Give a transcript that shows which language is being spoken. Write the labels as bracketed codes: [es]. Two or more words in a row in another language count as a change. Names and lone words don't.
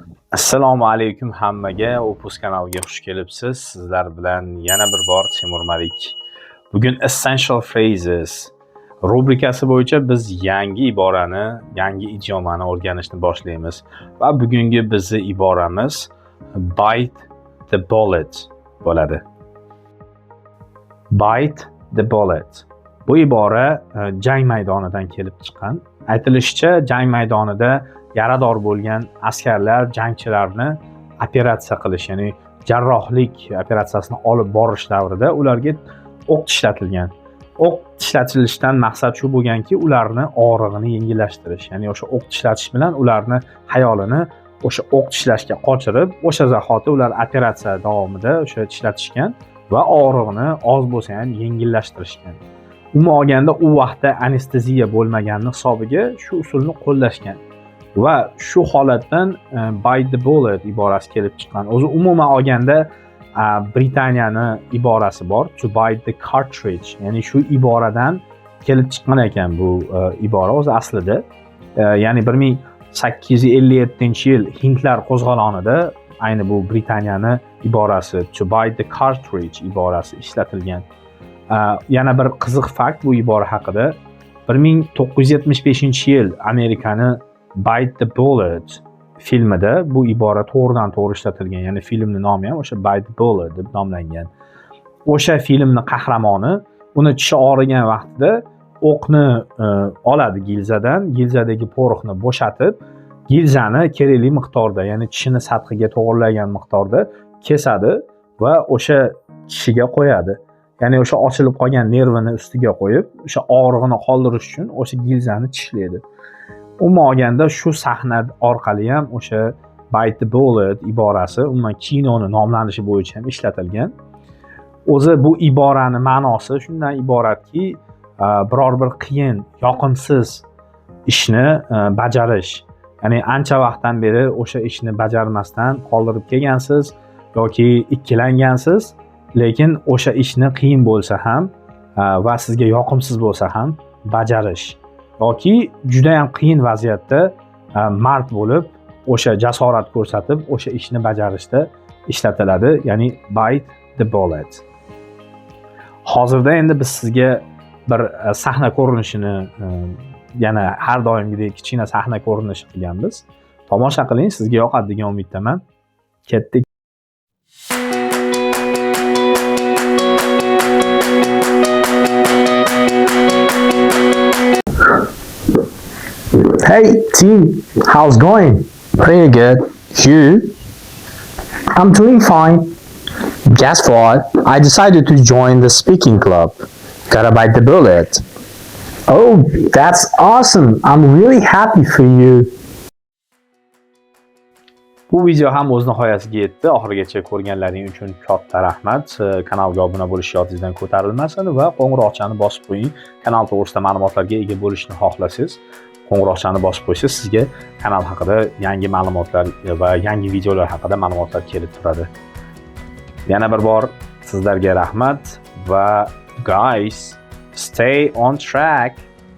[uz] Assalomu alaykum hammaga. Opus kanaliga xush kelibsiz. Sizlar bilan yana bir bor Timur Malik. Bugun Essential Phrases rubrikasi bo'yicha biz yangi iborani, yangi idiomani o'rganishni boshlaymiz. Va bugungi bizning iboramiz [en] bite the bullet [uz] bo'ladi. [en] Bite the bullet. [uz] Bu ibora jang maydonidan kelib chiqqan. Aytilishicha, jang maydonida yarador bo'lgan askarlar jangchilarni operatsiya qilish, ya'ni jarrohlik operatsiyasini olib borish davrida ularga o'q tishlatilgan. O'q tishlatilishidan maqsad shu bo'lganki, ularni og'rig'ini yengillashtirish. Ya'ni o'sha o'q tishlatish bilan ularni xayolini o'sha o'q tishlashga qochirib, o'sha zahoti ular operatsiya davomida o'sha tishlatishgan va og'rig'ini oz bo'lsa ham yengillashtirishgan. Umuman olganda u vaqtda anesteziya bo'lmaganini hisobiga shu usulni qo'llashgan. Va shu holatdan [en] bite the bullet [uz] iborasi kelib chiqqan. O'zi umuman olganda Britaniyani iborasi bor, [en] to bite the cartridge. [uz] Ya'ni shu iboradan kelib chiqqan ekan bu ibora o'zi aslida. Ya'ni 1857-yil Hindlar qo'zg'olonida ayni bu Britaniyani iborasi [en] to bite the cartridge [uz] iborasi ishlatilgan. Yana bir qiziq fakt bu ibora haqida. 1975-yil Amerikani Bite the Bullet filmida bu ibora to'g'ridan-to'g'ri ishlatilgan. Ya'ni filmning nomi ham o'sha Bite the Bullet deb nomlangan. O'sha filmning qahramoni uni tishi og'rigan vaqtida o'qni oladi gilzadan, gilzadagi poroxni bo'shatib, gilzani kerakli miqdorda, ya'ni tishini sathiga to'g'rilagan miqdorda kesadi va o'sha tishiga qo'yadi. Ya'ni o'sha ochilib qolgan nervini ustiga qo'yib, o'sha og'rig'ini qoldirish uchun o'sha gilzani tishlaydi. Umuman olganda shu sahna orqali ham o'sha [en] bite the bullet [uz] iborasi umuman kinoni nomlanishi bo'yicha ham ishlatilgan. O'zi bu iborani ma'nosi shundan iboratki, biror bir qiyin, yoqimsiz ishni bajarish. Ya'ni ancha vaqtdan beri o'sha ishni bajarmasdan qoldirib kelgansiz yoki ikkilangansiz, lekin o'sha ishni qiyin bo'lsa ham va sizga yoqimsiz bo'lsa ham bajarish. Yoki juda ham qiyin vaziyatda mard bo'lib, o'sha jasorat ko'rsatib, o'sha ishni bajarishda ishlatiladi, ya'ni [en] bite the bullet. [uz] Hozirda endi biz sizga bir sahna ko'rinishini, yana har doimgidek kichkina sahna ko'rinishi qilganmiz. Tomosha qiling, sizga yoqadi degan umiddaman. Ketdik. [en] Hey team, how's going? Pretty good. You? I'm doing fine. Guess what? I decided to join the speaking club. Gotta bite the bullet. Oh, that's awesome. I'm really happy for you. [uz] Bu video ham o'z nihoyasiga yetdi. Oxirigacha ko'rganlaring uchun katta rahmat. Kanalga obuna bo'lish yodingizdan ko'tarilmasin va qo'ng'iroqchani bosib qo'ying. Kanal to'g'risida ma'lumotlarga ega bo'lishni xohlasangiz, qo'ng'iroqchani bosib qo'ysangiz, sizga kanal haqida yangi ma'lumotlar va yangi videolar haqida ma'lumotlar kelib turadi. Yana bir bor sizlarga rahmat va [en] guys, stay on track.